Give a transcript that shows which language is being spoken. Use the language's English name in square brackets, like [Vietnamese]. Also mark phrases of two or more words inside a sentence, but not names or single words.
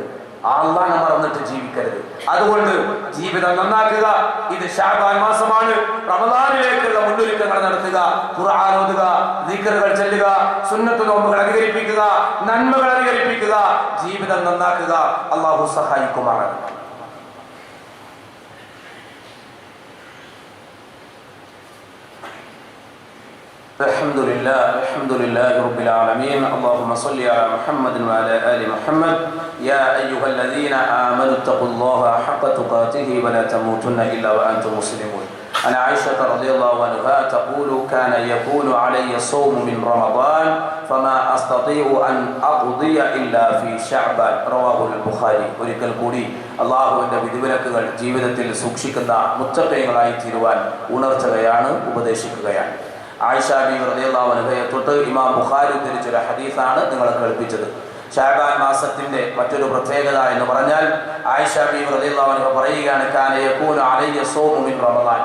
[Malayalam] അള്ളാഹനെ മറന്നിട്ട് ജീവിക്കരുത്. അതുകൊണ്ട് ജീവിതം നന്നാക്കുക. ഇത് ശഅബാൻ മാസമാണ്. റമദാനിലേക്കുള്ള മുന്നൊരുക്കങ്ങൾ നടത്തുക, ഖുർആൻ ഓതുക, ദിക്റുകൾ ചൊല്ലുക, സുന്നത്ത് നോമ്പുകൾ അധികരിപ്പിക്കുക, നന്മകൾ അധികരിപ്പിക്കുക, ജീവിതം നന്നാക്കുക. അള്ളാഹു സഹായിക്കുമാറാകട്ടെ. [Arabic] الحمد لله رب العالمين. اللهم صل على محمد وعلى آل محمد. يا أيها الذين آمنوا اتقوا الله حق تقاته ولا تموتن إلا وأنتم مسلمون. عن عائشة رضي الله عنها تقول كان يكون علي الصوم من رمضان فما أستطيع أن أقضي إلا في شعبان. رواه البخاري. [Malayalam] ഒരിക്കൽ കൂടി അള്ളാഹുവിന്റെ വിധിവിലക്കുകൾ ജീവിതത്തിൽ സൂക്ഷിക്കുന്ന മുത്തഖീങ്ങളായി തീരുവാൻ ഉണർത്തുകയാണ്, ഉപദേശിക്കുകയാണ്. ആയിഷ ബീവി [Arabic] رضي الله عنها [Malayalam] തൊട്ട് ഇമാം ബുഖാരി ഉദ്ധരിച്ചൊരു ഹദീസാണ് നിങ്ങളെ കേൾപ്പിച്ചത്. ശഅബാൻ മാസത്തിന്റെ മറ്റൊരു പ്രത്യേകത എന്ന് പറഞ്ഞാൽ ആയിഷ ബീവി [Arabic] رضي الله عنها [Malayalam] പറയുകയാണ്, [Arabic] كان يكون علي الصوم من رمضان.